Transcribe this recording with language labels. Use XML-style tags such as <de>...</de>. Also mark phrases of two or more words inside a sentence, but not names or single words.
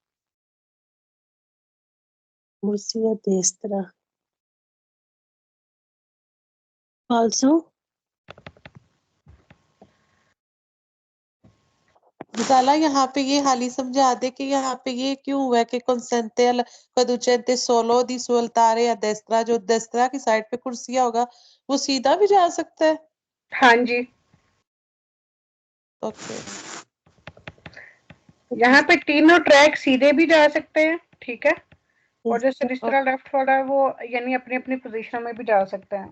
<it>corsia destra falso.</it> <hi>मिसाला यहाँ पे ये हाली समझा दे कि यहाँ पे ये क्यों हुआ है कि</hi> <it>consente al conducente solo di suoltare a destra,</it> <hi>जो destra की साइड पे कुर्सियाँ होगा वो सीधा भी जा सकता है। हाँ जी, ओके यहाँ पे तीनों ट्रैक सीधे भी जा सकते हैं, ठीक है, और जो सिनिस्ट्रा लेफ्ट वाला है वो यानी अपनी अपनी पोजीशन में भी जा सकते हैं।</hi>